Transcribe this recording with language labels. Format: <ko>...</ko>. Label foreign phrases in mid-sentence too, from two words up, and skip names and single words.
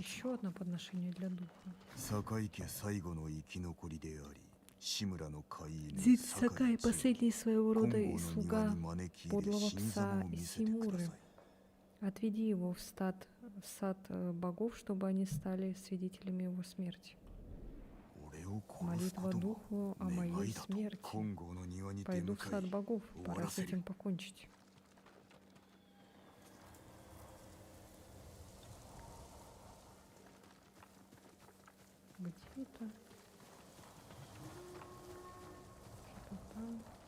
<ru>Еще одно подношение для духа.</ru> <ja>堺家最後の生き残りであり志村の飼い犬</ja> <ru>Зид Сакай,</ru> <ja>堺</ja> <ru>последний своего</ru> <ja>金</ja> <ru>рода</ru> <ja>剛</ja> <ru>и</ru> <ja>の庭</ja> <ru>слуга,</ru> <ja>に招き入れ</ja> <ru>подлого</ru> <ja>死に様</ja> <ru>пса</ru> <ja>を見せてくだ</ja> <ru>Симуры.</ru> <ja>さい。</ja> <ru>Отведи его в сад богов, чтобы они стали свидетелями его смерти.</ru> <ja>俺を殺すこ</ja> <ru>Молитва</ru> <ja>とも</ja> <ru>духу о</ru> <ja>願</ja> <ru>моей</ru> <ja>いだと</ja> <ru>смерти.</ru> <ja>金剛の庭に出</ja> <ru>Пойду</ru> <ja>向</ja> <ru>в</ru> <ja>か</ja> <ru>сад</ru> <ja>い</ja> <ru>богов,</ru> <ja>終わ</ja> <ru>пора</ru> <ja>ら</ja> <ru>с</ru> <ja>せ</ja> <ru>этим</ru> <ja>る。</ja> <ru>покончить. Где это? Что-то там.</ru>